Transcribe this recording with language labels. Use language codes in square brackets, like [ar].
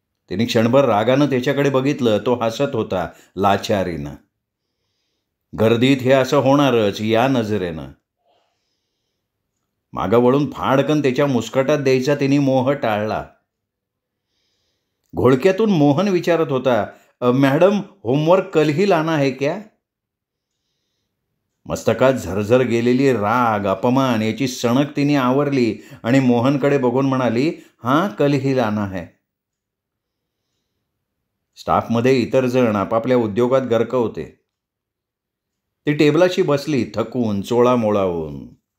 [mr] तिने क्षणभर रागानं त्याच्याकडे बघितलं. तो हसत होता लाचारीनं. गर्दीत हे असं होणारच या नजरेनं. मागं वळून फाडकन त्याच्या मुस्कटात द्यायचा तिने मोह टाळला. घोळक्यातून मोहन विचारत होता, [hi] मॅडम होमवर्क कल ही लाना है क्या? [mr] मस्तकात झरझर गेलेली राग अपमान याची सणक तिने आवरली आणि मोहनकडे बघून म्हणाली, [hi] हां कल ही लाना है. [mr] स्टाफमध्ये इतर जण आपापल्या उद्योगात गर्क होते. ती टेबलाशी बसली थकून चोळामोळावून.